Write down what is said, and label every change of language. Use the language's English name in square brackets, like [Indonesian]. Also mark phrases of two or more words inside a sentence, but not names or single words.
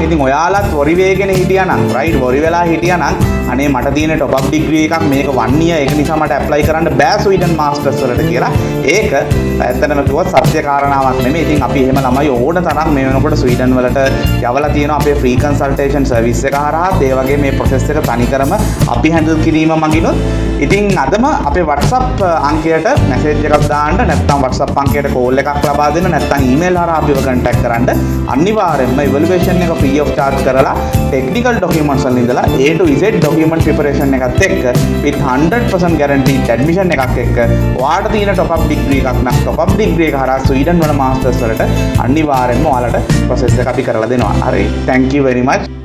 [Sinhala] ඉතින් ඔයාලත් වොරි වේගෙන හිටියා නම් right වොරි වෙලා හිටියා නම් අනේ මට තියෙන [English] top up degree [Sinhala] එකක් මේක 1 year ඒක නිසා මට apply කරන්න බෑ Sweden masters වලට කියලා. ඒක ඇත්තටම කිව්වොත් සත්‍ය කාරණාවක් නෙමෙයි. ඉතින් අපි එහෙම ළමයි ඕන තරම් මේ වෙනකොට ස්වීඩන් වලට යවලා තියෙනවා අපේ [English] free consultation service [Sinhala] එක හරහා. ඒ වගේ මේ process එක තනිකරම අපි handle කිරීම මගිනුත්. ඉතින් අදම අපේ WhatsApp අංකයට message එකක් දාන්න නැත්නම් WhatsApp අංකයට call එකක් ලබා දෙන්න නැත්නම් email හරහා අපිව contact කරන්න. අනිවාර්යයෙන්ම evaluation එක [English] free of charge [Sinhala] කරලා [English] technical documents [Sinhala] වලින් ඉඳලා [English] A to Z document preparation [Sinhala] එකත් එක්ක [English] with 100% guaranteed admission [Sinhala] එකක් එක්ක ඔයාලට තියෙන [English] top up degree [Sinhala] එකක් නම් [English] top up degree [Sinhala] එක හරහා ස්වීඩන් වල masters වලට අනිවාර්යයෙන්ම ඔයාලට process එක අපි කරලා දෙනවා. හරි. [English] Thank you very much.